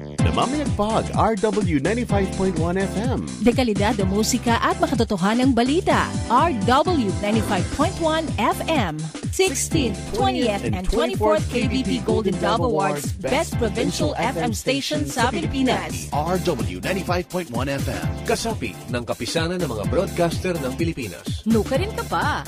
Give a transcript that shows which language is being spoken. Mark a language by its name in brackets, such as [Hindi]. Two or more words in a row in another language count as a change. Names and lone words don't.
[Filipino] Namamayagpag RW 95.1 FM. Dekalidad de musika at makatotohanang balita. RW 95.1 FM. 16th, 20th, and 24th KBP Golden Dove Awards Best Provincial FM Station sa Pilipinas. RW 95.1 FM. Kasapi ng kapisanan ng mga broadcaster ng Pilipinas. [Pampanga] Nuka rin ka pa.